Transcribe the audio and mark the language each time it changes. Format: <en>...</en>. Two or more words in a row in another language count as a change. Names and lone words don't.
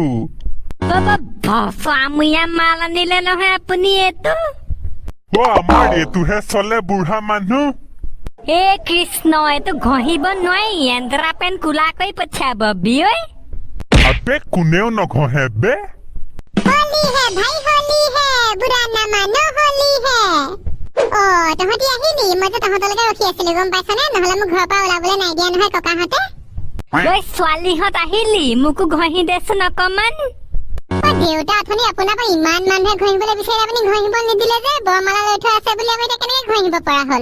<as>ভচুৱামুয়া মাল আনিলে নহয় আপুনি এইটো আমাৰ এইটোহে চলে বুঢ়া মানুহ হে কৃষ্ণ এইটো ঘঁহিব নোৱাৰি এন্দৰা পেন কোলা কৰি পঠিয়াব বিয়ৈ আবে কোনেও নঘঁহে বে</as> <hi>होली है भाई होली है बुरा ना मानो होली है</hi> <as>তহঁতি আহিলি মই যে তহঁতলৈকে ৰখি আছিলো গম পাইছনে নহলে মোক ঘৰৰ পৰা ওলাবলৈ নাই দিয়া নহয় ককাহঁতে ছোৱালীহঁত আহিলি মোকো ঘঁহি দেচোন অকমান দেউতা অথনি আপোনাৰ পৰা ইমান মানুহে ঘঁহিবলৈ বিচাৰি আপুনি ঘঁহিব নিদিলে যে বৰমালা লৈ থোৱা আছে বুলি আমি এতিয়া কেনেকে ঘঁহিব পৰা হ'ল</as>